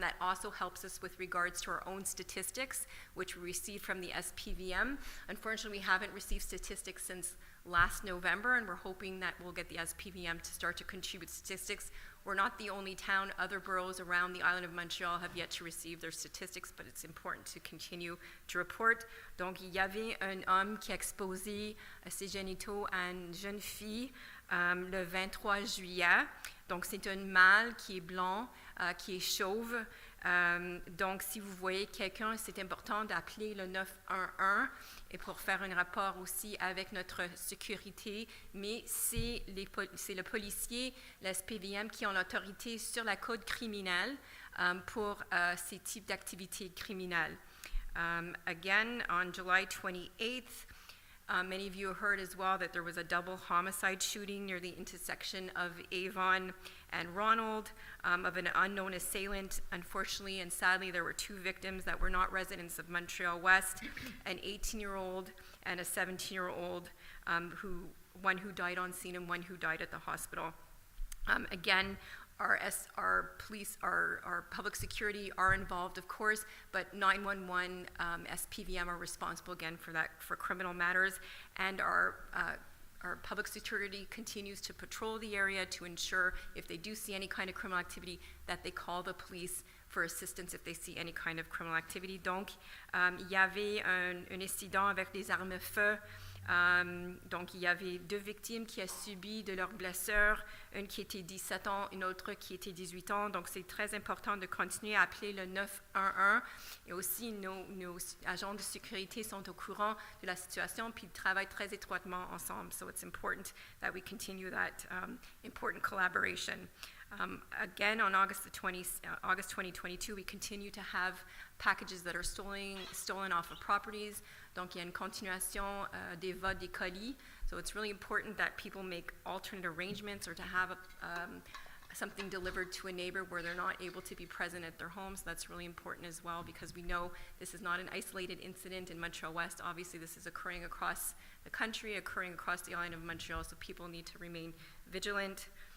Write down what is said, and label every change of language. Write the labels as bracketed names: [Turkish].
[English] That also helps us with regards to our own statistics, which we received from the SPVM. Unfortunately, we haven't received statistics since last November, and we're hoping that we'll get the SPVM to start to contribute statistics. We're not the only town. Other boroughs around the island of Montreal have yet to receive their statistics, but it's important to continue to report. [French] Donc, il y avait un homme qui a exposé ses génitaux à une jeune fille le 23 juillet. Donc, c'est un mâle qui est blanc, qui est chauve. Donc, si vous voyez quelqu'un, c'est important d'appeler le 911 et pour faire un rapport aussi avec notre sécurité. Mais c'est le policier, la SPVM, qui ont l'autorité sur la code criminelle pour ces types d'activités criminelles. [English] Again, on July 28th, Many of you have heard as well that there was a double homicide shooting near the intersection of Avon and Ronald of an unknown assailant. Unfortunately and sadly, there were 2 victims that were not residents of Montreal-West, an 18-year-old and a 17-year-old, one who died on scene and one who died at the hospital. Again, our police, our public security are involved, of course, but 911, SPVM are responsible again for that, for criminal matters, and our public security continues to patrol the area to ensure if they do see any kind of criminal activity that they call the police for assistance if they see any kind of criminal activity. [French] Donc, il y avait un incident avec des armes à feu. Donc, il y avait 2 victimes qui ont subi de leurs blessures, une qui était 17 ans, une autre qui était 18 ans. Donc, c'est très important de continuer à appeler le 911. Et aussi, nos agents de sécurité sont au courant de la situation puis ils travaillent très étroitement ensemble. [English] So, it's important that we continue that important collaboration. Again, on August 2022, we continue to have packages that are stolen off of properties. [French] Donc, il y a une continuation des vols des colis. [English] So it's really important that people make alternate arrangements or to have something delivered to a neighbor where they're not able to be present at their homes. That's really important as well because we know this is not an isolated incident in Montreal-West. Obviously, this is occurring across the country, occurring across the island of Montreal, so people need to remain vigilant.